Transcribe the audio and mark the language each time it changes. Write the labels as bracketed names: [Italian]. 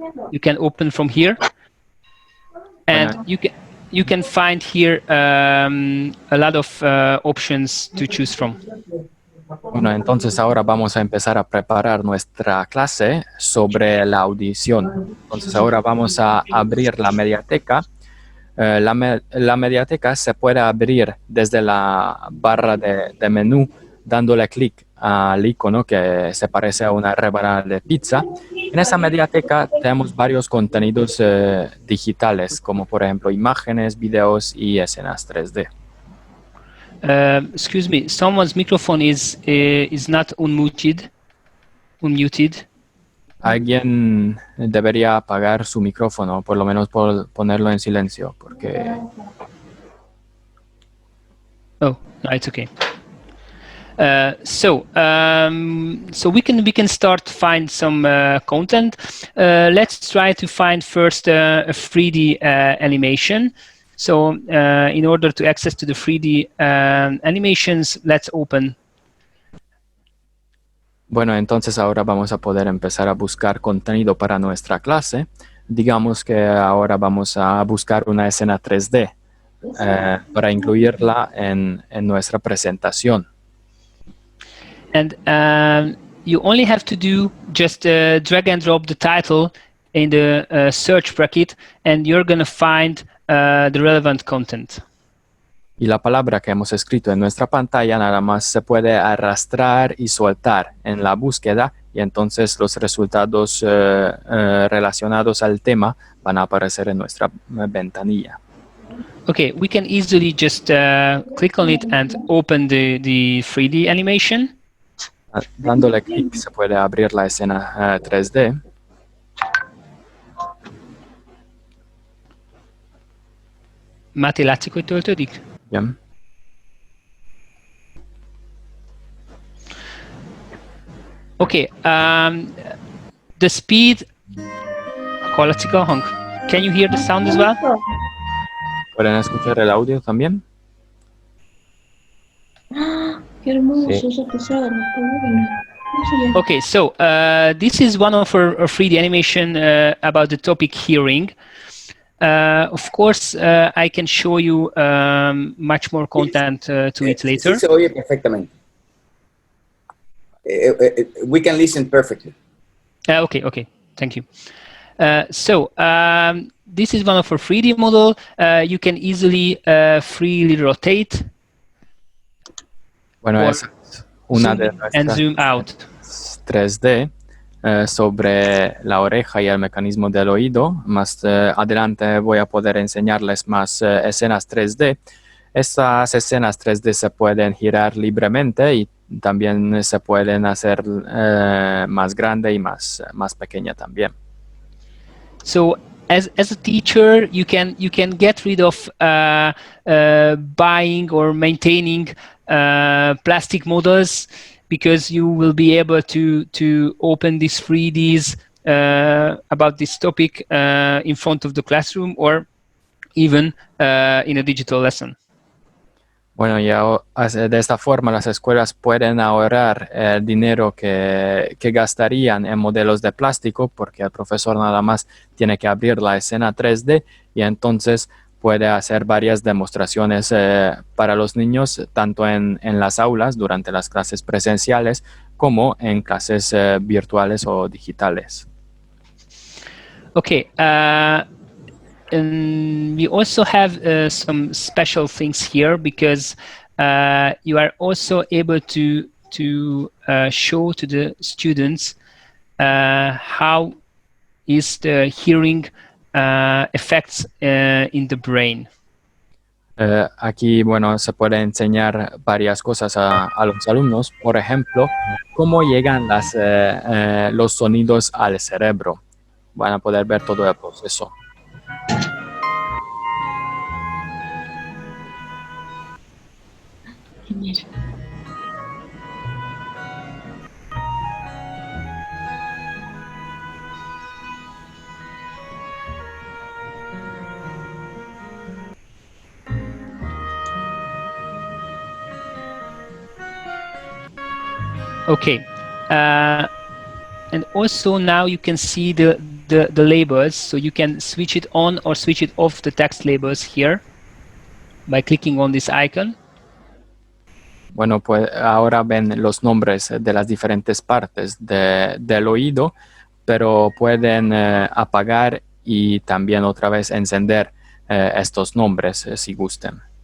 [English] You can open from here, and you can find here a lot of options to choose from. [Spanish] Bueno, entonces ahora vamos a empezar a preparar nuestra clase sobre la audición. Entonces ahora vamos a abrir la mediateca. La mediateca se puede abrir desde la barra de menú dándole clic al icono que se parece a una rebanada de pizza. En esa mediateca tenemos varios contenidos digitales, como por ejemplo imágenes, videos y escenas 3D. [English] Excuse me, someone's microphone is not unmuted. [Spanish] Alguien debería apagar su micrófono, por lo menos por ponerlo en silencio, porque [English] Oh, no, it's okay. So we can start to find some content. Let's try to find first a 3D animation. So in order to access to the 3D animations, let's open. [Spanish] Bueno, entonces ahora vamos a poder empezar a buscar contenido para nuestra clase. Digamos que ahora vamos a buscar una escena 3D para incluirla en nuestra presentación. [English] And you only have to do just drag and drop the title in the search bracket, and you're going to find the relevant content. [Spanish] Y la palabra que hemos escrito en nuestra pantalla nada más se puede arrastrar y soltar en la búsqueda, y entonces los resultados relacionados al tema van a aparecer en nuestra ventanilla. [English] Okay, we can easily just click on it and open the 3D animation. [Spanish] Dándole clic se puede abrir la escena 3D. [Hungarian] Máté, látszik, hogy töltődik? [Spanish] Bien. [English] Okay, the speed. [Hungarian] Hallatszik a hang? [English] Can you hear the sound as well? [Spanish] ¿Pueden escuchar el audio también? Qué hermoso, Sí. esa pesada, me está bueno. ¿Cómo se llama? [English] Okay, so this is one of our 3D animation about the topic hearing. Of course, I can show you much more content to it later. [Spanish] Sí se oye perfectamente. [English] We can listen perfectly. Okay, thank you. So this is one of our 3D model. You can easily freely rotate. [Spanish] Bueno, [English] Or [Spanish] es una de [English] zoom and [Spanish] nuestras [English] zoom out. [Spanish] 3D sobre la oreja y el mecanismo del oído. Más adelante voy a poder enseñarles más escenas 3D. Estas escenas 3D se pueden girar libremente y también se pueden hacer más grande y más pequeña también. [English] So as a teacher, you can get rid of buying or maintaining plastic models, because you will be able to open these 3Ds about this topic in front of the classroom, or even in a digital lesson. [Spanish] Bueno, ya de esta forma las escuelas pueden ahorrar el dinero que gastarían en modelos de plástico, porque el profesor nada más tiene que abrir la escena 3D y entonces puede hacer varias demostraciones para los niños, tanto en las aulas durante las clases presenciales como en clases virtuales o digitales. [English] Okay. And we also have some special things here, because you are also able to show to the students how is the hearing effects in the brain. [Spanish] Aquí, bueno, se puede enseñar varias cosas a los alumnos. Por ejemplo, cómo llegan los sonidos al cerebro. Van a poder ver todo el proceso. Genial. [English] Okay. And also now you can see the labels, so you can switch it on or switch it off, the text labels here by clicking on this icon. [Spanish] Bueno, pues ahora ven los nombres de las diferentes partes del oído, pero pueden apagar y también otra vez encender estos nombres si gusten.